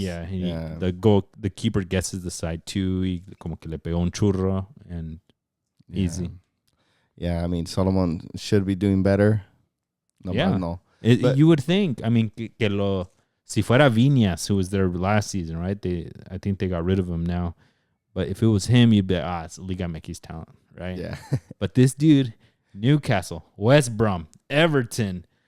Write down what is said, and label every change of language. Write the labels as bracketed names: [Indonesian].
[English] Yeah, the keeper guesses the side too. [Spanish] Y como que le pegó un churro [English] and easy. Yeah, I mean, Solomon should be doing better. No. You would think. I mean, [Spanish] si fuera [English] Viñas, who was there last season, right? I think they got rid of him now. But if it was him, you'd be it's Liga MX talent, right? Yeah. But this dude, Newcastle, West Brom, Everton.